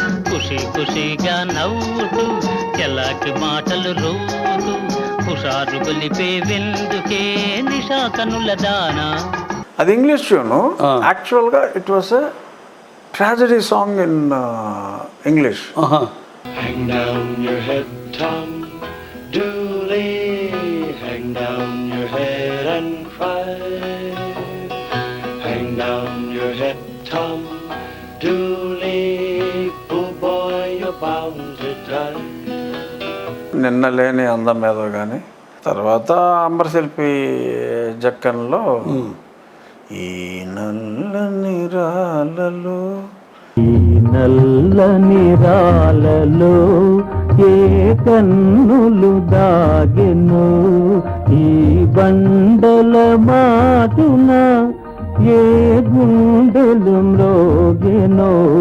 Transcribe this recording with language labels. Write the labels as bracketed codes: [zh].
[te] ఖుషి ఖుషిగా నవ్వుతూ, చలాకి మాటలు రూతూ, కుషారు గొలిపే విందుకే నిషా కనుల దానా. అది ఇంగ్లీష్ ట్యూను. [en] యాక్చువల్గా it was a tragedy song in English. Hang down your head, Tom Dooley, hang down your head and cry. Hang down your head, Tom Dooley, poor boy, you're bound to die. [te] నిన్న లేని అందం ఏదో కానీ. తర్వాత అంబరశిల్పి జక్కన్లో ఈ నల్లని రాళ్ళలో, నల్లని రాలలో ఏ కన్నులు దాగెను, ఈ బండల మాటున ఏ గుండెలు మ్రోగెనో.